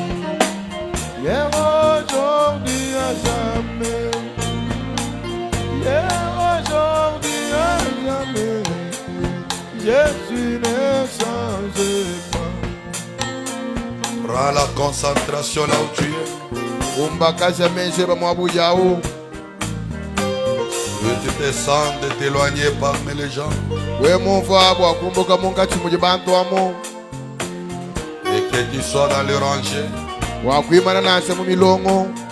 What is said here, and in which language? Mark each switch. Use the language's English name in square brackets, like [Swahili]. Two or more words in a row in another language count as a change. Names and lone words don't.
[French] Hier, aujourd'hui, à jamais. Hier, aujourd'hui, à jamais. Jésus ne change pas. Prends la concentration là où tu es. [Luba-Katanga] Umbakasha meshe bamwabu yao. [French] Que tu te sens de t'éloigner parmi les gens [Luba-Katanga] We mumva bwakumbuka mungachi mu bantu amo. [French] et que tu sois dans le rangée. [Luba-Katanga] Wakwimana nase mu milongo.